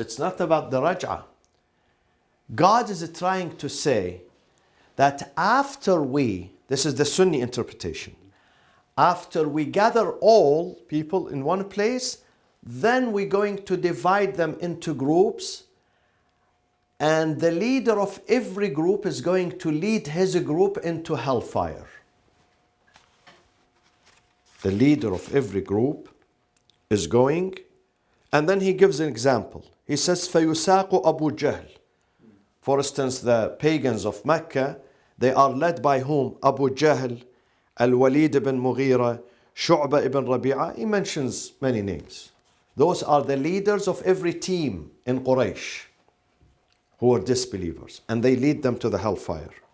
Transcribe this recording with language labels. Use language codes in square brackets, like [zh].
[en] It's not about the raj'ah. God is trying to say that after this is the Sunni interpretation, after we gather all people in one place, then we're going to divide them into groups, and the leader of every group is going to lead his group into hellfire. The leader of every group is going, and then he gives an example. He says, [ar] فَيُسَاقُ أَبُو جَهْلٍ. [en] For instance, the pagans of Mecca, they are led by whom? Abu Jahl, Al-Walid ibn Mughira, Shu'bah ibn Rabi'ah. He mentions many names. Those are the leaders of every team in Quraysh who are disbelievers, and they lead them to the hellfire.